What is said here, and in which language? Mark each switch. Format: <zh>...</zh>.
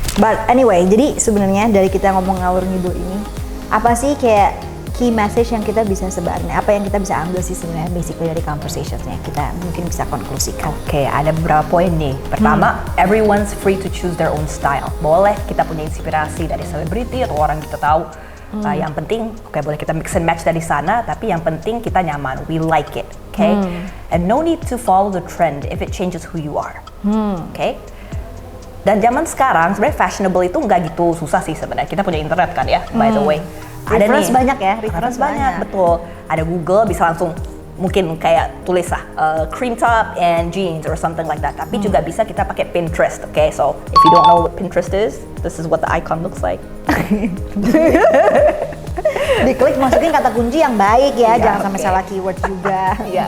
<en>But anyway,</en> <id>jadi sebenarnya dari kita ngomong ngawur ngidul ini, apa sih kayak key message yang kita bisa sebarin? Apa yang kita bisa ambil sih sebenarnya</id> <en>basically</en> <id>dari conversationsnya? Kita mungkin bisa konklusikan. Oke, ada beberapa poin nih. Pertama,</id> <en>everyone's free to choose their own style.</en> <id>Boleh kita punya inspirasi dari selebriti atau orang kita tahu. Yang penting, boleh kita</id> <en>mix and match</en> <id>dari sana, tapi yang penting kita nyaman.</id> <en>We like it, okay? And no need to follow the trend if it changes who you are, okay?</en> <id>Dan zaman sekarang sebenarnya fashionable itu nggak gitu susah sih sebenarnya. Kita punya internet kan ya,</id> <en>by the way.</en> <id>Ada reference banyak ya, reference banyak, betul. Ada Google, bisa langsung mungkin kayak tulis lah</id> <en>cream top and jeans or something like that.</en> <id>Tapi juga bisa kita pakai Pinterest, okay?</id> <en>So if you don't know what Pinterest is, this is what the icon looks like.</en> <id>Diklik, masukin kata kunci yang baik ya, jangan sampai salah keyword juga.</id>